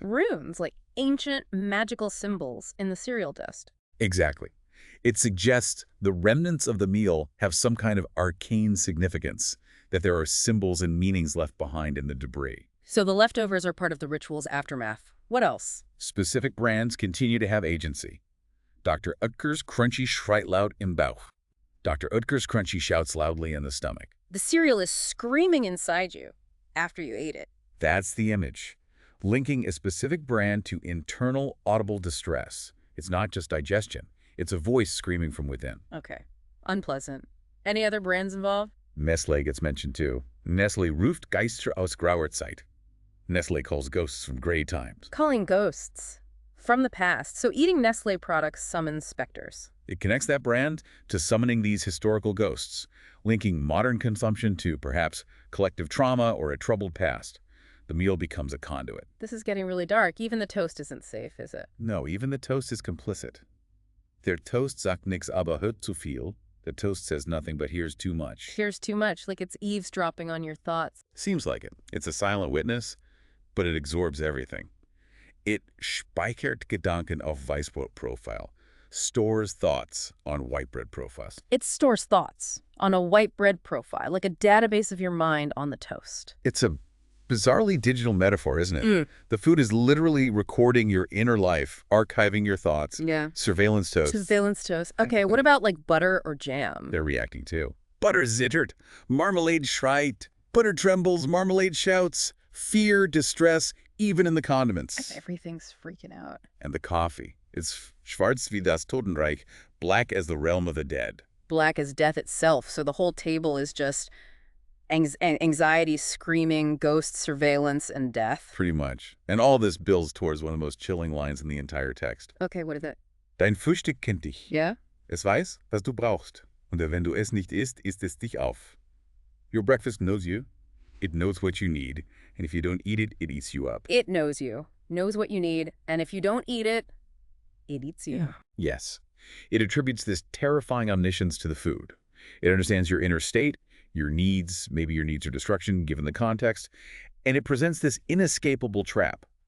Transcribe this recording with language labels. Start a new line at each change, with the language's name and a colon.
English: Runes, like ancient magical symbols in the cereal dust. Exactly. It suggests the remnants of the meal have some kind of arcane significance, that there are symbols and meanings left behind in the debris. So the leftovers are part of the ritual's aftermath. What else? Specific brands continue to have agency. Dr.
German: Oetker's Crunchy schreit laut im Bauch.
English: Dr. Oetker's Crunchy shouts loudly in the stomach. The cereal is screaming inside you after you ate it. That's the image, linking a specific brand to internal audible distress. It's not just digestion. It's a voice screaming from within. Okay. Unpleasant. Any other brands involved? Nestle gets mentioned too.
German: Nestle ruft Geister aus grauer Zeit.
English: Nestle calls ghosts from gray times. Calling ghosts. From the past. So eating Nestle products summons specters. It connects that brand to summoning these historical ghosts, linking modern consumption to perhaps collective trauma or a troubled past. The meal becomes a conduit. This is getting really dark. Even the toast isn't safe, is it? No, even the toast is complicit.
German: Der Toast sagt nix, aber hört zu viel.
English: The toast says nothing, but hears too much. Here's too much, like it's eavesdropping on your thoughts. Seems like it. It's a silent witness, but it absorbs everything. It speichert Gedanken auf Weißbrot-Profile, stores thoughts on white bread profiles. It stores thoughts on a white bread profile, like a database of your mind on the toast. It's a bizarrely digital metaphor, isn't it? The food is literally recording your inner life, archiving your thoughts. Yeah. Surveillance toast. Surveillance toast. Okay, what about like butter or jam? They're reacting too. Butter zittert, marmalade schreit, butter trembles, marmalade shouts, fear, distress, even in the condiments. Everything's freaking out. And the coffee. It's schwarz wie das Totenreich, black as the realm of the dead. Black as death itself, so the whole table is just anxiety, screaming, ghost surveillance, and death. Pretty much. And all this builds towards one of the most chilling lines in the entire text. Okay, what is it?
German: Dein Frühstück kennt dich.
English: Yeah?
German: Es weiß, was du brauchst. Und wenn du es nicht isst, isst es dich auf.
English: Your breakfast knows you. It knows what you need. And if you don't eat it, it eats you up. It knows you, knows what you need, and if you don't eat it, it eats you. Yes. It attributes this terrifying omniscience to the food. It understands your inner state, your needs, maybe your needs are destruction given the context, and it presents this inescapable trap.